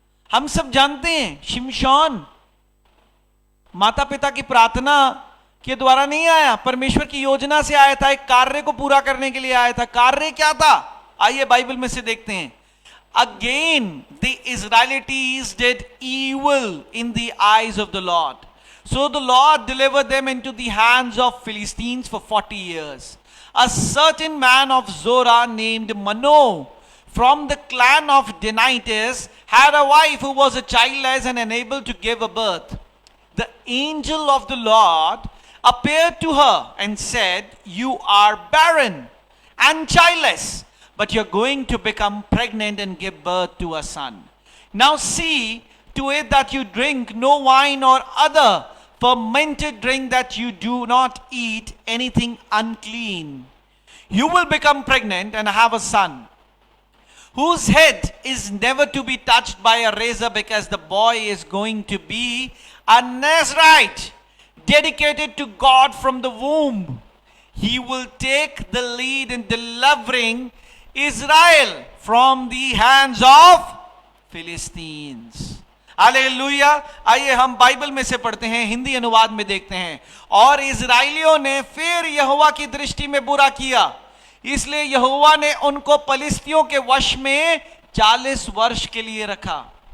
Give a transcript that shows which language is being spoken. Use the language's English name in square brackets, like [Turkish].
[Hindi] हम सब जानते हैं शिमशोन माता पिता की प्रार्थना के द्वारा नहीं आया, परमेश्वर की योजना से आया था, एक कार्य को पूरा करने के लिए आया था। कार्य क्या था? आइए बाइबल में से देखते हैं। [English] Again the Israelites did evil in the eyes of the Lord, so the Lord delivered them into the hands of Philistines for 40 years. A certain man of Zorah named Manoah from the clan of Danites had a wife who was childless and unable to give a birth. The angel of the Lord appeared to her and said, "You are barren and childless, but you're going to become pregnant and give birth to a son. Now see to it that you drink no wine or other fermented drink, that you do not eat anything unclean. You will become pregnant and have a son, whose head is never to be touched by a razor, because the boy is going to be a Nazirite, dedicated to God from the womb. He will take the lead in delivering Israel from the hands of Philistines." [Hindi] Hallelujah. आइए हम Bible में से पढ़ते हैं, हिंदी अनुवाद में देखते हैं। और इजराइलियों ने फिर यहोवा की दृष्टि में बुरा किया, इसलिए यहोवा ने उनको पलिस्तियों के वश में 40 वर्ष के लिए रखा।